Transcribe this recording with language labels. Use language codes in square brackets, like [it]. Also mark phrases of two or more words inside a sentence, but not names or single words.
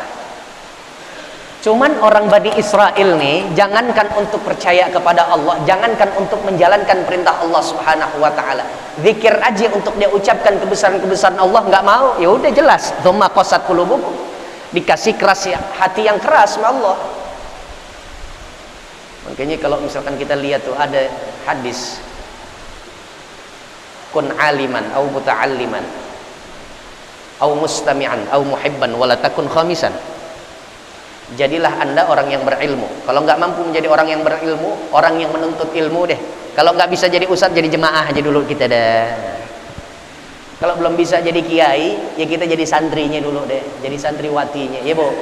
[id] Cuman orang Bani Israel nih, jangankan untuk percaya kepada Allah, jangankan untuk menjalankan perintah Allah [ar] سبحانه وتعالى, [id] zikir aja untuk dia ucapkan kebesaran-kebesaran Allah nggak mau. Ya udah jelas, [ar] ثم قست قلوبكم, [id] dikasih keras hati yang keras sama Allah. Makanya kalau misalkan kita lihat tuh ada hadis, [ar] كن عالما أو متعلما أو مستمعا أو محبا ولا تكن خامسا. [id] Jadilah anda orang yang berilmu. Kalau nggak mampu menjadi orang yang berilmu, orang yang menuntut ilmu deh. Kalau nggak bisa jadi ustadz, jadi jemaah aja dulu kita dah. Kalau belum bisa jadi kiai, ya kita jadi santrinya dulu deh, jadi santriwatinya, ya Bu.